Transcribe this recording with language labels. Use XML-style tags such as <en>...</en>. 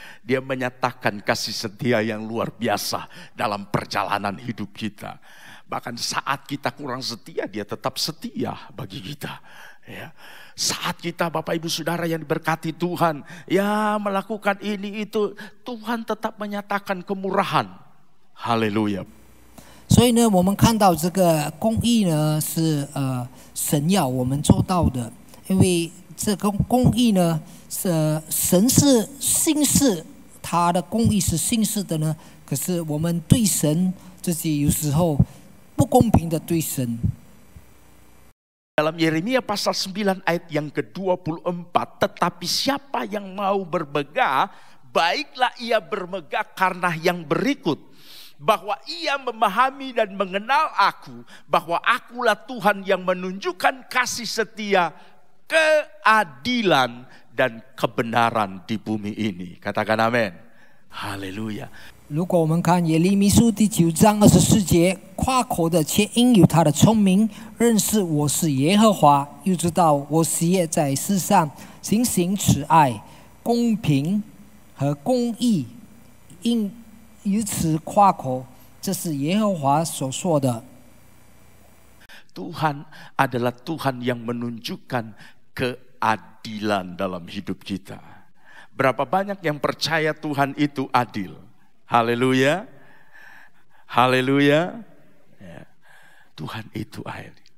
<id>Dia menyatakan kasih setia yang luar biasa dalam perjalanan hidup kita. Bahkan saat kita kurang setia, dia tetap setia bagi kita. Ya. Saat kita Bapak Ibu Saudara yang diberkati Tuhan, ya melakukan ini itu, Tuhan tetap menyatakan kemurahan. Haleluya.</id> <zh>所以呢，我们看到这个公义呢，是神要我们做到的，因为这个公义呢，神是信实，他的公义是信实的呢。可是我们对神自己有时候不公平的对神。</zh> <id>Dalam Yeremia pasal 9 ayat yang ke-24, tetapi siapa yang mau bermegah, baiklah ia bermegah karena yang berikut, bahwa ia memahami dan mengenal aku, bahwa akulah Tuhan yang menunjukkan kasih setia, keadilan dan kebenaran di bumi ini. Katakan amin. Haleluya.</id> <zh>如果我们看耶利米书第9章24节，夸口的却因有他的聪明，认识我是耶和华，又知道我喜悦在世上行慈爱、公平和公义，因于此夸口，这是耶和华所说的。</zh> <id>Tuhan adalah Tuhan yang menunjukkan keadilan dalam hidup kita. Berapa banyak yang percaya Tuhan itu adil? Haleluya. Haleluya. Ya. Tuhan itu adil.</id>